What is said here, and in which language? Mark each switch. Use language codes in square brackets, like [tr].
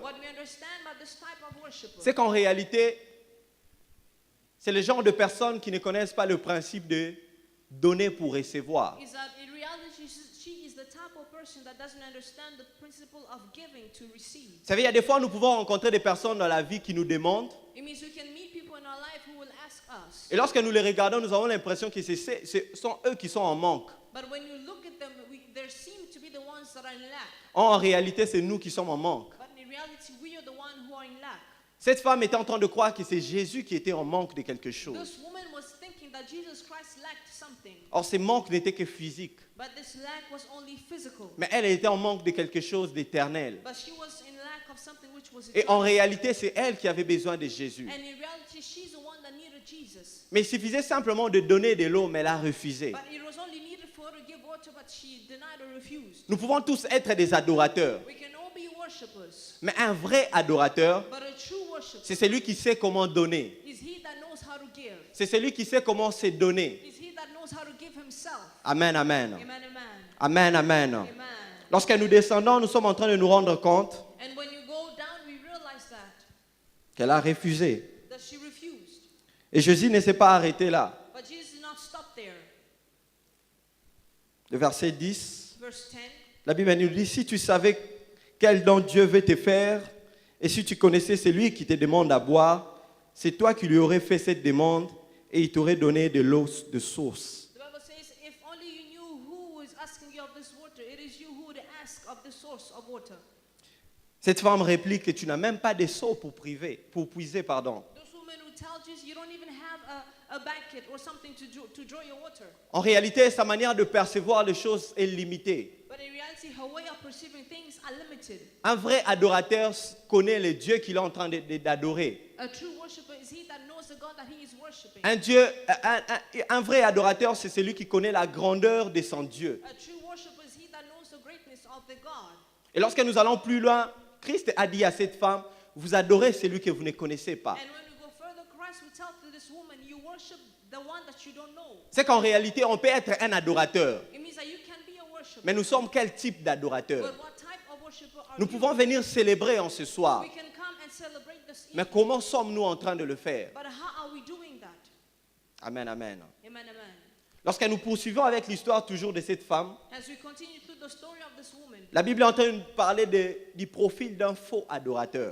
[en] What we understand about this type of worshiper [fr] c'est qu'en réalité, c'est le genre de personnes qui ne connaissent pas le principe de donner pour recevoir. [en] is that in reality she is the type of person that doesn't understand the principle of giving to receive. [fr] Vous savez, il y a des fois, nous pouvons rencontrer des personnes dans la vie qui nous demandent, [en] It means we can meet people in our life who will ask us. [fr] et lorsque nous les regardons, nous avons l'impression que ce sont eux qui sont en manque. [en] But when you look at them, there seem to be the ones that are in lack. [fr] En réalité, c'est nous qui sommes en manque. [en] But in reality, we are the ones who are in lack. [fr] Cette femme était en train de croire que c'est Jésus qui était en manque de quelque chose. [en] This woman was thinking that Jesus Christ lacked something. [fr] Or, ce manque n'était que physique. [en] But this lack was only physical. [fr] Mais elle était en manque de quelque chose d'éternel. [en] But she was in lack of something which was [fr] Et en réalité, c'est elle qui avait besoin de Jésus. [en] And in reality, she's the one that needed Jesus. [fr] Mais il suffisait simplement de donner de l'eau, mais elle a refusé. [en] But it was only needed for her to give water, but she denied or refused. [fr] Nous pouvons tous être des adorateurs. [en] We can all be worshippers. [fr] Mais un vrai adorateur, [en] But a true worshiper [fr] c'est celui qui sait comment donner. [en] is he that knows how to give. [fr] C'est celui qui sait comment se donner. [en] Is he that knows how to give himself. Amen, amen. Amen, amen. Amen, amen. Amen. [fr] Lorsque nous descendons, nous sommes en train de nous rendre compte [en] And when you go down, we realize [fr] qu'elle a refusé. [en] that she refused. [fr] Et Jésus ne s'est pas arrêté là. [en] But Jesus did not stop there. [fr] Le verset 10, [en] Verse 10. [fr] la Bible nous dit, si tu savais quel don Dieu veut te faire, et si tu connaissais celui qui te demande à boire, c'est toi qui lui aurais fait cette demande, et il t'aurait donné de l'eau de source. [en] The Bible says, if only you knew who is asking you of this water, it is you who would ask of the source of water. [fr] Cette femme réplique que tu n'as même pas de seau pour puiser. [en] Those women who tell Jesus you don't even have a bucket or something to draw your water. [fr] En réalité, sa manière de percevoir les choses est limitée. [en] But in reality, her way of perceiving things are limited. [fr] Un vrai adorateur connaît le Dieu qu'il est en train d'adorer. [en] A true worshiper is he that knows the God that he is worshiping. [fr] Un vrai adorateur, c'est celui qui connaît la grandeur de son Dieu. [en] A true worshiper is he that knows the greatness of the God. [fr] Et lorsque nous allons plus loin, Christ a dit à cette femme, vous adorez celui que vous ne connaissez pas. [en] And when we go further, Christ will tell to this woman, you worship the one that you don't know. [fr] C'est qu'en réalité, on peut être un adorateur. [en] It means that you can be a worshiper. [fr] Mais nous sommes quel type d'adorateur? [en] But what type of worshiper are [fr] Nous [en] you? [fr] pouvons venir célébrer en ce soir. [en] We can come and celebrate this [fr] Mais [en] evening. [fr] comment sommes-nous en train de le faire? [en] But how are we doing that? Amen, amen. Amen, amen. [fr] Lorsque nous poursuivons avec l'histoire toujours de cette femme, [en] as we continue through the story of this woman, [fr] la Bible est en train de nous parler du profil d'un faux adorateur.